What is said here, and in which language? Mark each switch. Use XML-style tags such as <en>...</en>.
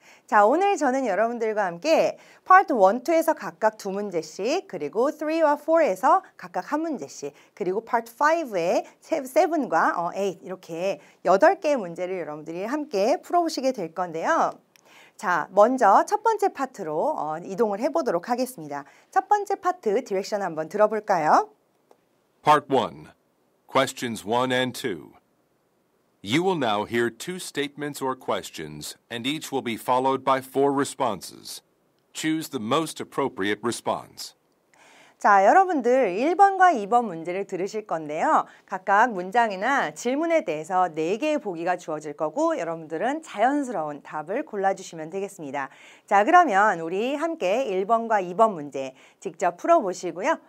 <ko>자, 오늘 저는 여러분들과 함께 파트 1, 2에서 각각 2문제씩 그리고 3와 4에서 각각 한 문제씩 그리고 파트 5에 7과 8 이렇게 8개의 문제를 여러분들이 함께 풀어보시게 될 건데요. 자, 먼저 첫 번째 파트로 이동을 해보도록 하겠습니다. 첫 번째 파트 디렉션 한번 들어볼까요?</ko> <en>Part 1. Questions 1 and 2. You will now hear 2 statements or questions, and each will be followed by 4 responses. Choose the most appropriate response.</en> <ko>자, 여러분들 1번과 2번 문제를 들으실 건데요. 각각 문장이나 질문에 대해서 4개의 보기가 주어질 거고 여러분들은 자연스러운 답을 골라주시면 되겠습니다. 자, 그러면 우리 함께 1번과 2번 문제 직접 풀어보시고요.</ko>